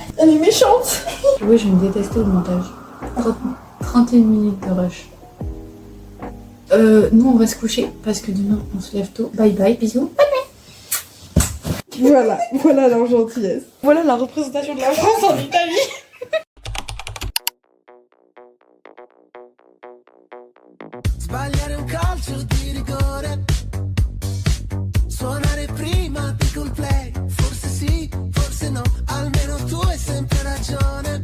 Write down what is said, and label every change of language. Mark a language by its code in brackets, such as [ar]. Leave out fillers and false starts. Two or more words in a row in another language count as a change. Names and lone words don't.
[fr] Elle est méchante. Oui, je me détestais au montage. 31 minutes de rush. Nous on va se coucher parce que demain on se lève tôt. Bye bye, bisous. Voilà la gentillesse. Voilà la représentation de la France en Italie. [it] Sbagliare un calcio di rigore, suonare prima di col play, forse sì, forse no, almeno tu hai sempre ragione.